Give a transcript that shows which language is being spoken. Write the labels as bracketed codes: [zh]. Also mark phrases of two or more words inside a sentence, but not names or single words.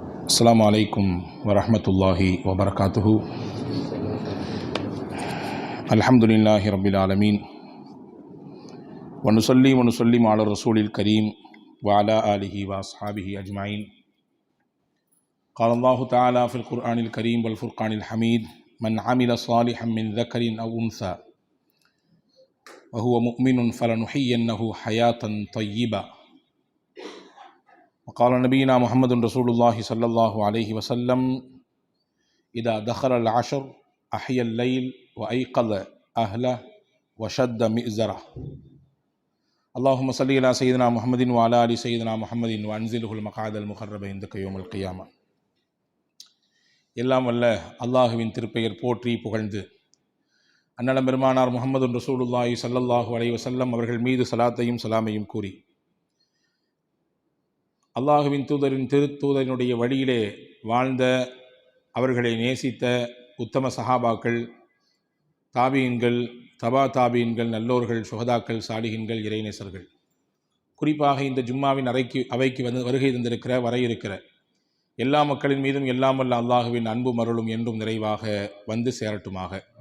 [ar] السلام عليكم ورحمة الله وبركاته الحمد لله رب العالمين ونسلم على الرسول الكريم وعلى آله وأصحابه أجمعين. قال الله تعالى في القرآن الكريم والفرقان الحميد من عمل صالحا من ذكر أو أنثى وهو مؤمن فلنحيينه حياة طيبة. وقال نبينا محمد رسول الله صلى الله عليه وسلم إذا دخل العشر أحيا الليل وأيقظ أهله وشد مئزره. اللهم صل على سيدنا محمد وعلى آل سيدنا محمد وأنزله المقعد المقرب عندك يوم القيامة. [ta] எல்லாம் வல்ல அல்லாஹுவின் திருப்பெயர் போற்றி புகழ்ந்து அன்னலம் பெருமானார் முஹம்மது [ar] رسول الله صلى الله عليه وسلم [ta] அவர்கள் மீது சலாத்தையும் சலாமையும் கூறி அல்லாஹுவின் திருத்தூதரினுடைய வழியிலே வாழ்ந்த, அவர்களை நேசித்த உத்தம சஹாபாக்கள், தாபீன்கள், தபா தாபீன்கள், நல்லோர்கள், சுஹதாக்கள், சாலிஹின்கள், இறைநேசர்கள், குறிப்பாக இந்த ஜும்மாவின் அவைக்கு வருகை தந்திருக்கிற வர இருக்கிற எல்லா மக்களின் மீதும் எல்லாம் வல்ல அல்லாஹுவின் அன்பும் அருளும் என்றும் நிறைவாக வந்து சேரட்டுமாக.